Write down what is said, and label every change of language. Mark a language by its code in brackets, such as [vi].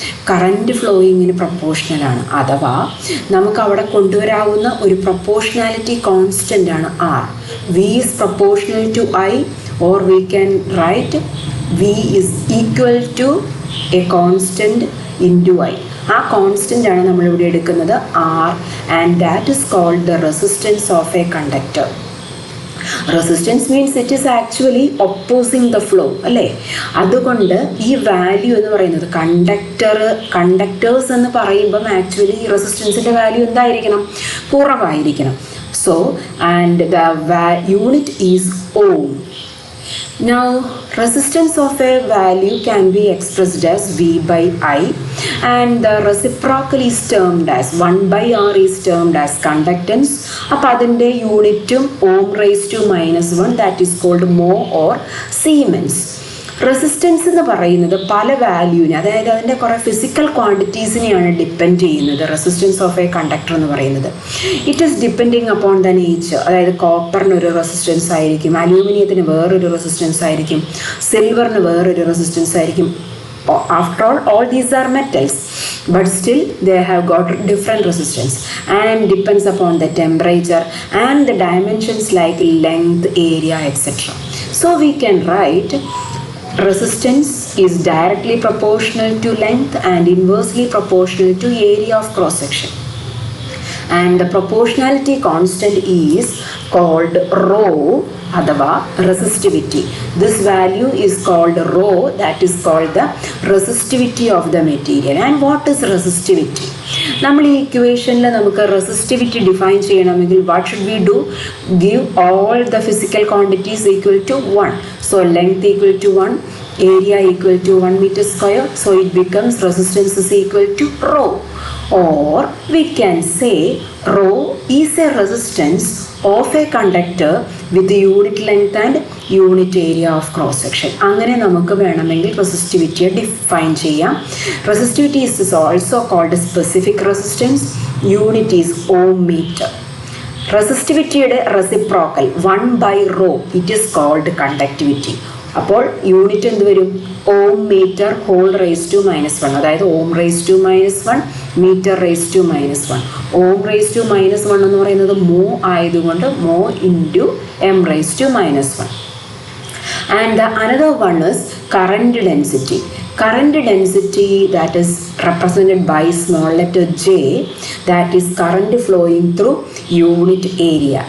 [ml] Current ഫ്ലോയിങ്ങിന് പ്രൊപ്പോർഷണലാണ്. അഥവാ നമുക്ക് അവിടെ കൊണ്ടുവരാവുന്ന ഒരു പ്രൊപ്പോർഷണാലിറ്റി കോൺസ്റ്റൻ്റ് ആണ് R. [en] V is proportional to I, or we can write V is equal to a constant into I. [ml] ആ constant ആണ് നമ്മളിവിടെ എടുക്കുന്നത് [en] R, and that is called the resistance of a conductor. Resistance means it is actually opposing the flow, [ml] അല്ലേ? അതുകൊണ്ട് ഈ value എന്ന് പറയുന്നത് conductors എന്ന് പറയുമ്പം ആക്ച്വലി ഈ റെസിസ്റ്റൻസിൻ്റെ വാല്യൂ എന്തായിരിക്കണം? കുറവായിരിക്കണം. [en] So and the unit is ohm. Now, resistance of a value can be expressed as V by I, and the reciprocal is termed as 1 by R is termed as conductance. [ml] അപ്പോൾ അതിൻ്റെ യൂണിറ്റും [en] ohm raised to -1, that is called mho or Siemens. [ml] Resistance എന്ന് പറയുന്നത് പല വാല്യൂവിനെ, അതായത് അതിൻ്റെ കുറേ physical ക്വാണ്ടിറ്റീസിനെയാണ് depend ചെയ്യുന്നത്. [en] resistance of a conductor [ml] എന്ന് പറയുന്നത് [en] It is depending upon the nature. [ml] അതായത് കോപ്പറിനൊരു റെസിസ്റ്റൻസ് ആയിരിക്കും, അലൂമിനിയത്തിന് വേറൊരു റെസിസ്റ്റൻസ് ആയിരിക്കും, സിൽവറിന് വേറൊരു റെസിസ്റ്റൻസ് ആയിരിക്കും. [en] After all these are metals, but still they have got different resistance and depends upon the temperature and the dimensions like length, area, etc. So we can write resistance is directly proportional to length and inversely proportional to area of cross section, and the proportionality constant is called rho അഥവാ resistivity. This value is called rho, that is called the resistivity of the material. And what is resistivity? [ml] നമ്മൾ ഈ ഇക്വേഷനിൽ നമുക്ക് resistivity define ചെയ്യണമെങ്കിൽ [en] What should we do? Give all the physical quantities equal to 1. So length equal to 1, area equal to 1 meter square. So it becomes resistance is equal to rho. Or we can say rho is a resistance of a conductor with unit length and unit area of cross section. [ml] അങ്ങനെ നമുക്ക് വേണമെങ്കിൽ റെസിസ്റ്റിവിറ്റിയെ define ചെയ്യാം. [en] Resistivity is also called specific resistance. Unit is ohm meter. റെസിസ്റ്റിവിറ്റിയുടെ reciprocal 1 by rho, it is called conductivity. [ml] അപ്പോൾ unit എന്ത് വരും? [en] Ohm meter whole raise to -1, അതായത് ohm raise to -1, meter raise to -1. Ohm raise to -1 [ml] എന്ന് പറയുന്നത് മോ ആയതുകൊണ്ട് [en] Mho into M raise to -1. And the another one is current density. Current density, that is represented by small letter J, that is current flowing through unit area.